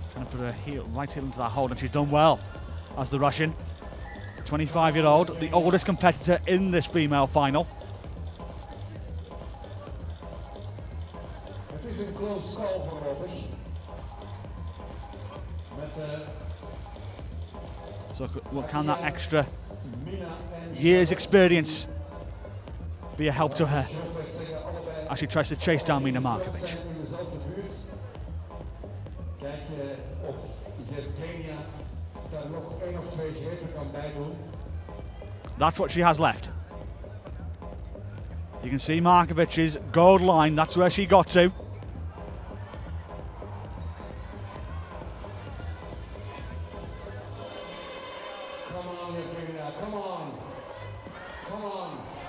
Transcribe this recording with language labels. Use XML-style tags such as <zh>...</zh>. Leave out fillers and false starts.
<en>Put her right heel into that hold, and she's done well as the Russian. 25-year-old, the oldest competitor in this female final.</en> <nl>Het is een close call voorlopig.</nl> <en>So what can that extra years experience be a help to her as she tries to chase down Mina Markovic?</en> <nl>Of Yevgenia daar nog 1 of 2 grepen kan bijdoen.</nl> <en>That's what she has left. You can see Markovic's gold line, that's where she got to. Come on, Yevgenia, come on. Come on.</en>